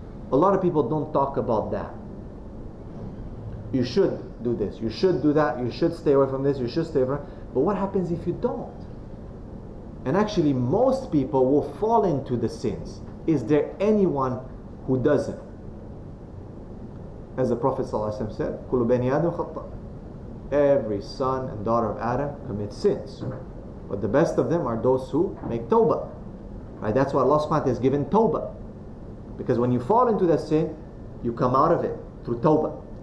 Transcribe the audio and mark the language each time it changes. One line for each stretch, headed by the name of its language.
English: A lot of people don't talk about that. You should do this, you should do that, you should stay away from this, you should stay away from that. But what happens if you don't? And actually most people will fall into the sins. Is there anyone who doesn't? As the Prophet ﷺ said,
Arabic: كُلُّ بَنِي آدَمْ خَطَّأٌ.
English: Every son and daughter of Adam commits sins. But the best of them are those who make tawbah. Right? That's why Allah subhanahu wa ta'ala has given tawbah. Because when you fall into that sin, you come out of it through tawbah.